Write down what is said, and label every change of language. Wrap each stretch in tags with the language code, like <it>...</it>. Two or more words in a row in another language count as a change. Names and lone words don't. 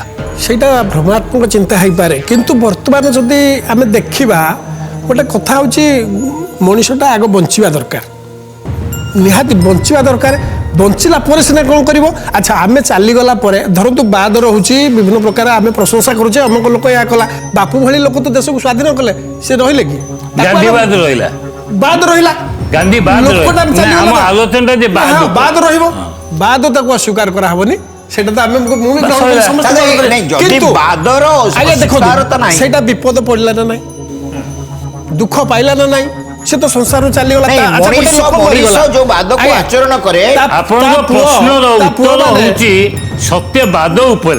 <or>ସେଇଟା ଭ୍ରମାତ୍ମକ ଚିନ୍ତା ହେଇପାରେ କିନ୍ତୁ ବର୍ତ୍ତମାନ ଯଦି ଆମେ ଦେଖିବା ଗୋଟେ କଥା ହେଉଛି ମଣିଷଟା ଆଗ ବଞ୍ଚିବା ଦରକାର ନିହାତି ବଞ୍ଚିବା ଦରକାର ବଞ୍ଚିଲା ପରେ ସିନା କ'ଣ କରିବ ଆଚ୍ଛା ଆମେ ଚାଲିଗଲା ପରେ ଧରନ୍ତୁ ବାଦ ରହୁଛି ବିଭିନ୍ନ ପ୍ରକାର ଆମେ ପ୍ରଶଂସା କରୁଛେ ଅମୁକ ଲୋକ ଏହା କଲା ବାପୁ ଭଳି ଲୋକ ତ ଦେଶକୁ ସ୍ୱାଧୀନ କଲେ ସେ ରହିଲେ କି ଗାନ୍ଧୀବାଦ ରହିଲା ବାଦ ରହିଲା ଗାନ୍ଧୀ ବାଦ ରହିବ ବାଦ ତାକୁ ଅସ୍ୱୀକାର କରାହେବନି</or> <bn>সেটা তো আমি</bn> <or>ମୁଁ ବି ଗ୍ରହଣ କଲି ସମସ୍ତେ ସେଇଟା ବିପଦ ପଡ଼ିଲା ନା ନାହିଁ ଦୁଃଖ ପାଇଲା ନା ନାହିଁ ସେ ତ ସଂସାରରୁ ଚାଲିଗଲା ନାଇଁ, ତା- ଆଚ୍ଛା, ଗୋଟେ ମଣିଷ ଲୋକ ମଣିଷ ମରିଗଲା। ଯୋଉ ବାଦକୁ ଆଜ୍ଞା, ଆଚରଣ କରେ ତା- ଆପଣଙ୍କ ତା ପୁଅ- ପ୍ରଶ୍ନର ତା ପୁଅ ଉତ୍ତର ମାନେ- ହେଉଛି ସତ୍ୟବାଦ ଉପରେ।</or>